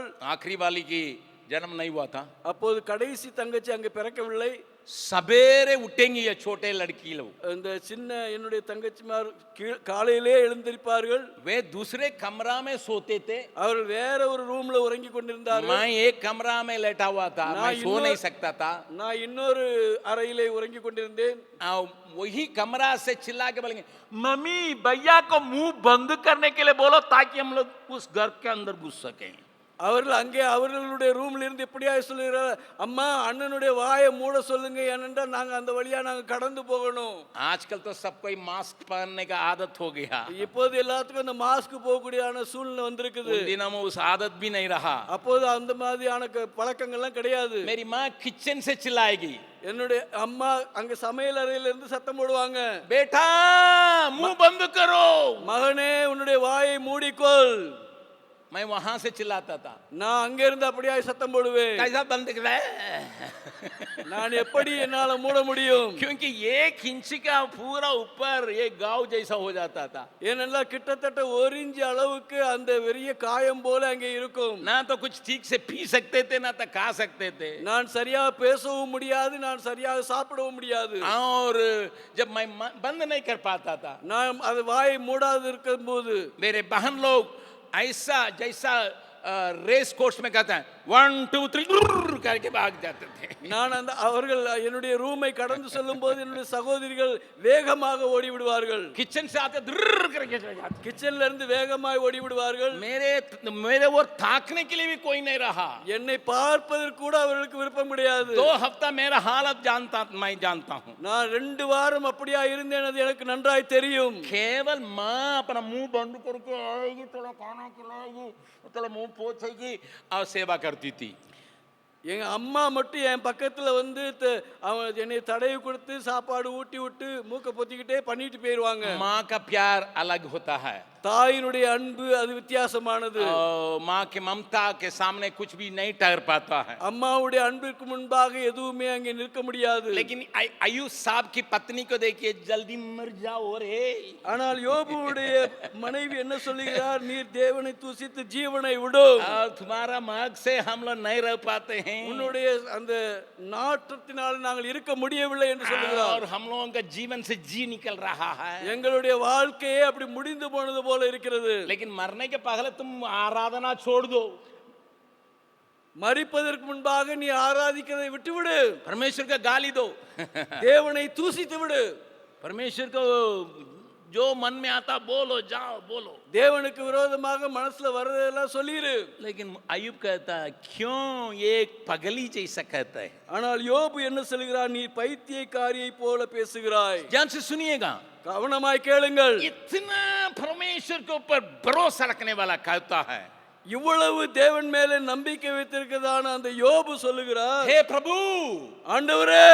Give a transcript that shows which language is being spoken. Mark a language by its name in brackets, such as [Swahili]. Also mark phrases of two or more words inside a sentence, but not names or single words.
[Hindi] आखिरी वाली की जन्म नहीं हुआ था। [Tamil] அப்போது கடைசி தங்கச்சி அங்கே பிறக்கவில்லை. [Hindi] सवेरे उठेंगी ये छोटे लड़की लोग, [Tamil] அந்த சின்ன என்னுடைய தங்கச்சிமார் காலையிலே எழுந்திருப்பார்கள். [Hindi] वे दूसरे कमरा में सोते थे, [Tamil] அவர்கள் வேற ஒரு ரூம்ல உறங்கி கொண்டிருந்தார்கள். [Hindi] मैं एक कमरा में लेटा हुआ था, मैं सो नहीं सकता था। [Tamil] நான் இன்னொரு அறையிலே உறங்கி கொண்டிருந்தேன். [Hindi] वही कमरा से चिल्ला के बोलेंगे मम्मी भैया को मुंह बंद करने के लिए बोलो ताकि हम लोग उस घर के अंदर घुस सकें। [Tamil] அவர்கள் அங்கே அவர்களுடைய ரூம்ல இருந்து எப்படியாய் சொல்லுகிறார், அம்மா அண்ணனுடைய வாயை மூட சொல்லுங்க, ஏனென்றால் நாங்க அந்த வழியா நாங்க கடந்து போகணும். [Hindi] आजकल तो सब कोई मास्क पहनने का आदत हो गया, [Tamil] இப்போது எல்லாத்துக்கும் அந்த மாஸ்க் போகக்கூடியான சூழ்நிலை வந்திருக்குது. [Hindi] उन दिनों में उस आदत भी नहीं रहा। [Tamil] அப்போது அந்த மாதிரியான பழக்கங்கள்லாம் கிடையாது. [Hindi] मेरी माँ किचन से चिल्लाएगी, [Tamil] என்னுடைய அம்மா அங்க சமையல் அறையில இருந்து சத்தம் போடுவாங்க, [Hindi] बेटा मुंह बंद करो, [Tamil] மகனே உன்னுடைய வாயை மூடிக்கொள். [Hindi] मैं वहां से चिल्लाता था, [Tamil] நான் அங்க இருந்து அப்படியே சத்தம் போடுவேன். [Hindi] कैसा बंद कर रहा है? [Tamil] நான் எப்படி என்னால மூட முடியும்? [Hindi] क्योंकि 1 इंच का पूरा ऊपर एक गांव जैसा हो जाता था। [Tamil] ஏனென்றால் கிட்டத்தட்ட 1 இன்ச் அளவுக்கு அந்த பெரிய காயம் போல அங்கே இருக்கும். [Hindi] ना तो कुछ ठीक से पी सकते थे ना तो खा सकते थे, [Tamil] நான் சரியா பேசவும் முடியாது, நான் சரியாக சாப்பிடவும் முடியாது. [Hindi] और जब मैं बंद नहीं कर पाता था, [Tamil] நான் அது வாயை மூடாது இருக்கும்போது [Hindi] मेरे बहन लोग ऐसा जैसा रेस कोर्स में कहते हैं 1 2 3 करके भाग जाते थे। [Tamil] நான் அந்த அவர்கள் என்னுடைய ரூமை கடந்து செல்லும் போது என்னுடைய சகோதரிகள் வேகமாக ஓடி விடுவார்கள். [Hindi] किचन से आते दुर्र करके चले जाते। [Tamil] கிச்சன்ல இருந்து வேகமாய் ஓடி விடுவார்கள். [Hindi] मेरे ओर ताकने के लिए भी कोई नहीं रहा। [Tamil] என்னை பார்ப்பதற்கு கூட அவர்களுக்கு விருப்பம் கிடையாது. [Hindi] 2 हफ्ता मेरा हालत मैं जानता हूँ। [Tamil] நான் 2 வாரம் அப்படியா இருந்தேன், அது எனக்கு நன்றாய் தெரியும். [Hindi] केवल माँ अपना मुंह बंद करके आएगी, थोड़ा खाना खिलाएगी, थोड़ा मुंह पोछेगी और सेवा करती थी। [Tamil] எங்க அம்மா மட்டும் என் பக்கத்துல வந்து என்னை தடவி கொடுத்து சாப்பாடு ஊட்டி விட்டு மூக்க பொத்திக்கிட்டே பண்ணிட்டு போயிருவாங்க. [Hindi] माँ का प्यार अलग होता है। [Tamil] தாயினுடைய அன்பு அது வித்தியாசமானது. [Hindi] माँ के ममता के सामने कुछ भी नहीं ठहर पाता है। [Tamil] அம்மாவுடைய அன்பிற்கு முன்பாக எதுவுமே அங்கே நிற்க முடியாது. [Hindi] लेकिन अय्यूब साहब की पत्नी को देखिए, जल्दी मर जाओ रे। [Tamil] ஆனால் யோபுவுடைய மனைவி என்ன சொல்லுகிறார்? நீர் தேவனை தூசித்து ஜீவனை விடும். [Hindi] और तुम्हारा मार्ग से हम लोग नहीं रह पाते हैं। [Tamil] உன்னுடைய அந்த நாட்டத்தினால் நாங்கள் இருக்க முடியவில்லை என்று சொல்லுகிறார். [Hindi] और हम लोगों का जीवन से जी निकल रहा है। [Tamil] எங்களுடைய வாழ்க்கையே அப்படி முடிந்து போனது போல இருக்கிறது. [Hindi] लेकिन मरने के पहले तुम आराधना छोड़ दो। [Tamil] மரிப்பதற்கு முன்பாக நீ ஆராதிக்கிறதை விட்டுவிடு. [Hindi] परमेश्वर का गाली दो। [Tamil] தேவனை தூசித்து விடு. [Hindi] परमेश्वर को जो मन में आता बोलो, जाओ बोलो। [Tamil] தேவனுக்கு விரோதமாக மனசுல வரதெல்லாம் சொல்லிரு. [Hindi] लेकिन अय्यूब कहता है, क्यों ये पगली जैसा कहता है। [Tamil] ஆனால் யோபு என்ன சொல்கிறார்? நீ பைத்தியக்காரியை போல பேசுகிறாய். [Hindi] ध्यान से सुनिएगा, [Tamil] கவனமாய் கேளுங்கள். [Hindi] इतना परमेश्वर के ऊपर भरोसा रखने वाला कहता है, [Tamil] இவ்வளவு தேவன் மேலே நம்பிக்கை வைத்திருக்கிறதான அந்த யோபு சொல்லுகிறார், [Hindi] हे प्रभु, [Tamil] ஆண்டவரே,